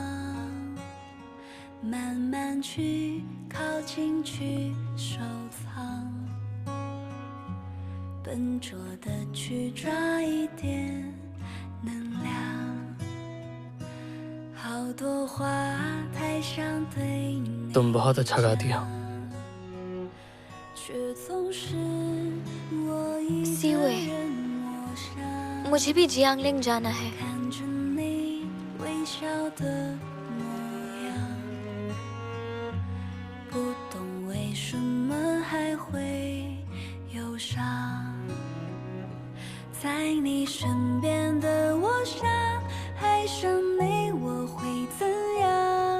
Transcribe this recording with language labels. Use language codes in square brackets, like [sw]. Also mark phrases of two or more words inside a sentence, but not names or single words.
[zh] 慢慢去靠近去收藏，笨拙的去抓一点能量，好多话太想对你 [hi] तुम बहुत अच्छा गाती हो। [zh] 却总是我一个 सीयूए, 人默想， [hi] मुझे भी जियांगलिंग जाना है। [zh] 看着你微笑的模样，不懂为什么还会忧伤。在你身边的我想，爱上你我会怎样？